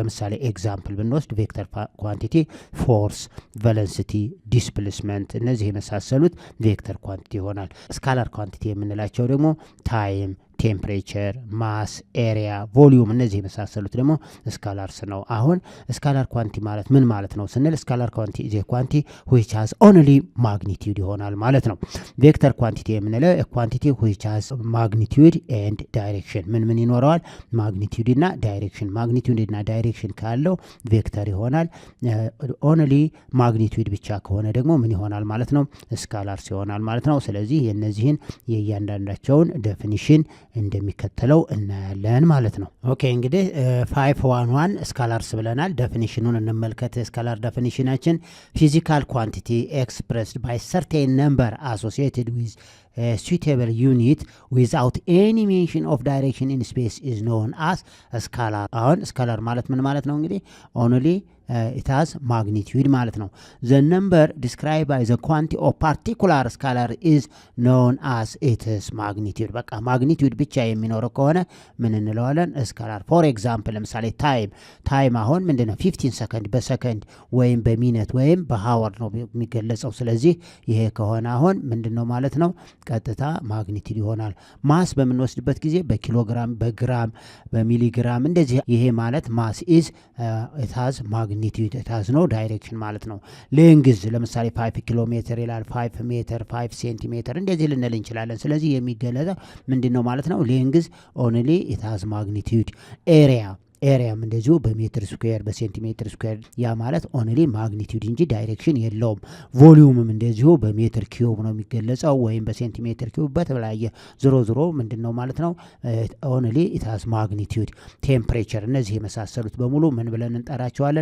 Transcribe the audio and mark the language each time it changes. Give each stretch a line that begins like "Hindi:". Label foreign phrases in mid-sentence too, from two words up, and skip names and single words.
Amharic: ለምሳሌ ኤግዛምፕል ብንወስድ
English: vector quantity force, velocity, displacement
Amharic: እነዚህ የመሳሰሉት
English: vector quantity
Amharic: ይሆናል።
English: scalar quantity
Amharic: የምንላቸው ደግሞ
English: time, temperature, mass, area, volume
Amharic: እነዚህ የመሳሰሉት ደግሞ ስካላርስ ነው። አሁን
English: scalar quantity
Amharic: ማለት ምን ማለት ነው ስንል
English: scalar quantity is a quantity which has only magnitude
Amharic: ይሆናል ማለት ነው።
English: vector quantity
Amharic: የምንለው
English: quantity which has magnitude and direction
Amharic: ምን ይኖረዋል? ማግኒቲዩድ እና ዳይሬክሽን። ማግኒቲዩድ እና ዳይሬክሽን ካለው ቬክተር ይሆናል።
English: only magnitude
Amharic: ብቻ ከሆነ ደግሞ ምን ይሆናል ማለት ነው? ስካላርስ ይሆናል ማለት ነው። ስለዚህ የነዚህን የእያንዳንዳቸውን ዴፊኒሽን እንደሚከተለው እናያለን ማለት ነው። ኦኬ እንግዲህ 5.1 ስካላርስ ብለናል። ዴፊኒሽኑን እንመልከት። ስካላር ዴፊኒሽናችን
English: physical quantity expressed by certain number associated with suitable unit without any mention of direction in space is known as scalar።
Amharic: አሁን ስካላር ማለት ምን ማለት ነው? እንግዲህ
English: only it has magnitude
Amharic: ማለት ነው።
English: the number described by the quantity of particular scalar is known as its magnitude።
Amharic: በቃ ማግኒቲዩድ ብቻ የሚኖረው ከሆነ ምን እንለዋለን? ስካላር።
English: for example
Amharic: ለምሳሌ ታይም አሁን ምንድነው? 15 ሰከንድ በሰከንድ ወይም በሚኒት ወይም በሃወር ነው የሚገለጸው። ስለዚህ ይሄ ከሆነ አሁን ምንድነው ማለት ነው? ቀጥታ ማግኒቲዩድ ይሆናል። ማስ በምንወስድበት ጊዜ በኪሎግራም፣ በግራም፣ በሚሊግራም እንደዚህ። ይሄ ማለት
English: mass is it has magnitude it has no direction
Amharic: ማለት ነው። ሌንግዝ ለምሳሌ 5 ኪሎ ሜትር ይላል፣ 5 ሜትር፣ 5 ሴንቲሜትር እንደዚህ ልንል እንችላለን። ስለዚህ የሚገለጸው ምንድነው ማለት ነው?
English: length only it has magnitude።
Amharic: ኤሪያም እንደዚሁ በሜትር ስኩዌር በሴንቲሜትር ስኩዌር ያ ማለት
English: only magnitude
Amharic: እንጂ ዳይሬክሽን የለውም። ቮሊዩምም እንደዚሁ በሜትር ኪዩብ ነው የሚገለጸው ወይም በሴንቲሜትር ኪዩብ በተለያየ ዝሮ ምንድነው ማለት ነው?
English: only it has magnitude።
Amharic: ቴምፕሬቸር እነዚህ የመሳሰሉት በሙሉ ምን ብለን እንጠራቸዋለን?